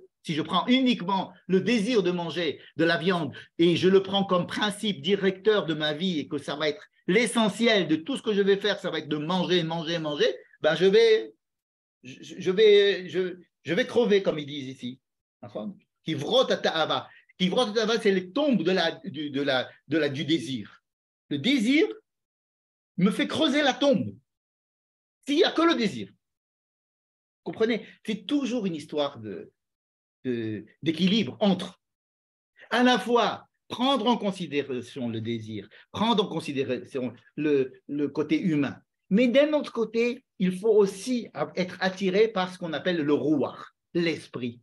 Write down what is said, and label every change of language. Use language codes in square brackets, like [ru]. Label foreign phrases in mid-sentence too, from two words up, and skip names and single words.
[fr] Si je prends uniquement le désir de manger de la viande et je le prends comme principe directeur de ma vie et que ça va être l'essentiel de tout ce que je vais faire, ça va être de manger, manger, manger, ben je vais crever, comme ils disent ici. [he] קברות תאוה. קברות תאוה, [fr] c'est les tombes du désir. Le désir me fait creuser la tombe. S'il n'y a que le désir. Vous comprenez? C'est toujours une histoire d'équilibre entre à la fois prendre en considération le désir, prendre en considération le côté humain, mais d'un autre côté, il faut aussi être attiré par ce qu'on appelle le ruach, l'esprit.